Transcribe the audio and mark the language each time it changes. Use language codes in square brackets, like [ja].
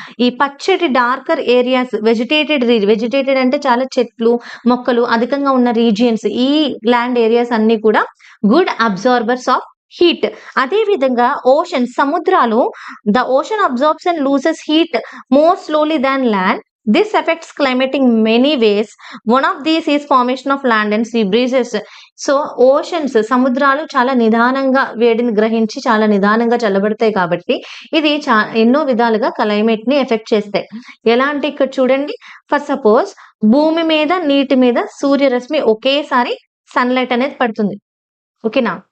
[te] ఈ పచ్చటి darker areas, వెజిటేటెడ్ అంటే చాలా చెట్లు మొక్కలు అధికంగా ఉన్న రీజియన్స్, ఈ ల్యాండ్ ఏరియాస్ అన్ని కూడా గుడ్ అబ్జార్బర్స్ ఆఫ్ హీట్. అదే విధంగా సముద్రాలు [en] The ocean absorbs and loses heat more slowly than land. This affects climate in many ways. One of these is formation of land and sea breezes. [te] So సముద్రాలు చాలా నిదానంగా వేడిని గ్రహించి చాలా నిదానంగా చల్లబడతాయి కాబట్టి ఇది ఎన్నో విధాలుగా క్లైమేట్ ని ఎఫెక్ట్ చేస్తాయి. ఎలా అంటే ఇక్కడ చూడండి, ఫర్ సపోజ్ భూమి మీద నీటి మీద సూర్యరశ్మి ఒకేసారి సన్లైట్ అనేది పడుతుంది. ఓకేనా?